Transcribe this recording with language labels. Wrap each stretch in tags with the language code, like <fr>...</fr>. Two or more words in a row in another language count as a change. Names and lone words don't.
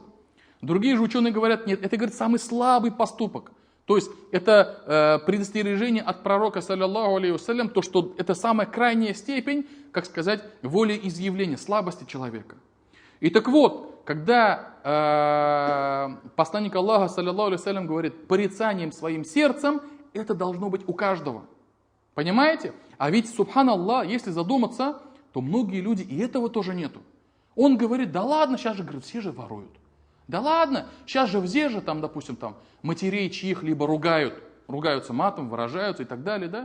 <ru>Другие же ученые говорят, нет, это, говорит, самый слабый поступок. То есть это предостережение от пророка,</ru> <ar>صلى الله عليه وسلم,</ar> <ru>то, что это самая крайняя степень, как сказать, волеизъявления, слабости человека. И так вот, когда посланник Аллаха,</ru> <ar>صلى الله عليه وسلم,</ar> <ru>говорит, порицанием своим сердцем, это должно быть у каждого. Понимаете? А ведь, субханаллах, если задуматься, то многие люди и этого тоже нету. Он говорит, да ладно, сейчас же, говорит, все же воруют. Да ладно, сейчас же все же, там, допустим, там, матерей чьих-либо ругаются матом, выражаются и так далее, да?</ru>